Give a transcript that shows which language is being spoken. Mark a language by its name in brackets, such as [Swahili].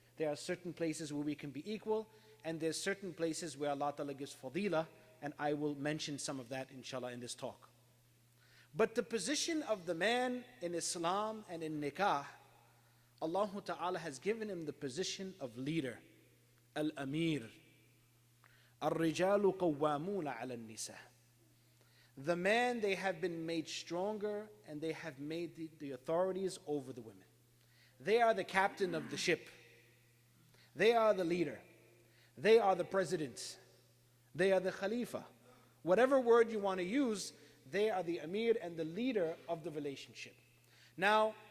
[English] There are certain places where we can be equal, and there's certain places where Allah Ta'ala gives fadila, and I will mention some of that inshallah in this talk. But the position of the man in Islam and in nikah, Allah Ta'ala has given him the position of leader, al-amir. [Arabic] الرجال قوامون على النساء. [English] The men, they have been made stronger, and they have made the authorities over the women. They are the captain of the ship. They are the leader. They are the president. They are the khalifa. Whatever word you want to use, they are the amir and the leader of the relationship. Now,